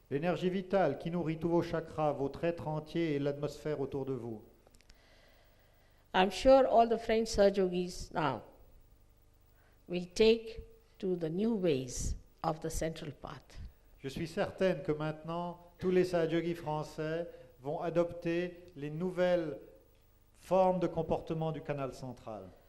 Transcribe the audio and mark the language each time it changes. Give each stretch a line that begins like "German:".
French: l'énergie vitale qui nourrit tous vos chakras, votre être entier et l'atmosphère autour de vous.
English: I'm sure all the French Sahajogis now will take to the new ways of the central path.
French: Je suis certaine que maintenant, tous les Sahajogis français vont adopter les nouvelles formes de comportement du canal central.